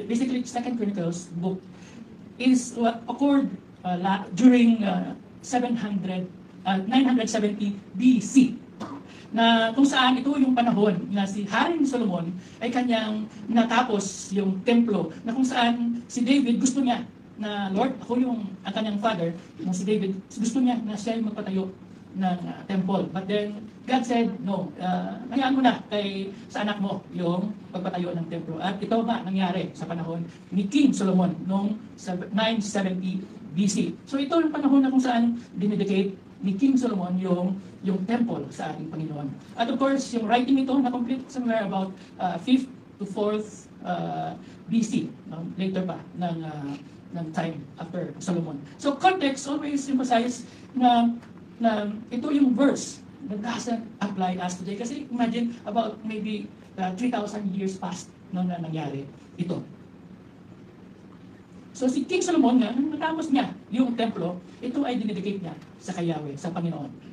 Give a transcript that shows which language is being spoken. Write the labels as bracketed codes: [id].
[en] Basically, 2 Chronicles book is what occurred during 970 BC. [tl] Na kung saan ito yung panahon na si Haring Solomon ay kanyang natapos yung templo, na kung saan si David gusto niya na Lord, ako yung ang kanyang father, na si David gusto niya na siya yung magpatayo ng temple. [en] But then God said, no, [tl] hayaan mo na sa anak mo yung pagpatayo ng templo. At ito nga nangyari sa panahon ni King Solomon noong 970 BC. So ito yung panahon na kung saan dinedicate ni King Solomon yung temple sa ating Panginoon. At of course, yung writing nito na-complete somewhere about 5th to 4th BC, later pa ng time after Solomon. [en] So context always emphasize na ito yung verse that doesn't apply us today. Kasi imagine about maybe [tl] 3,000 years past noon na nangyari ito. So si King Solomon nga, nung natapos niya yung templo, ito ay dinedicate niya sa Yahweh, sa Panginoon.